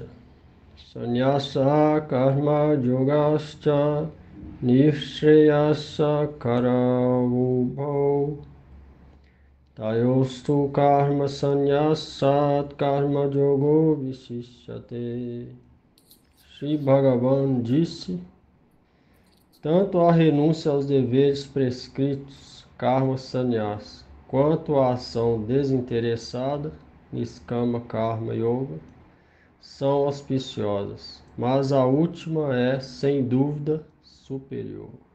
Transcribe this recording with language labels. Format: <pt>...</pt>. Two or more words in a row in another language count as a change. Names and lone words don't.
<sa>Sannyasa Karma Yogascha Nishreyasa Karavubhau Tayostu Karma Sannyasat Karma Yogo Vishishyate.</sa> <pt>Shri Bhagavan disse: tanto a renúncia aos deveres prescritos,</pt> <sa>karma sannyasa,</sa> <pt>quanto a ação desinteressada,</pt> <sa>niskama karma yoga,</sa> <pt>são auspiciosas, mas a última é, sem dúvida, superior.</pt>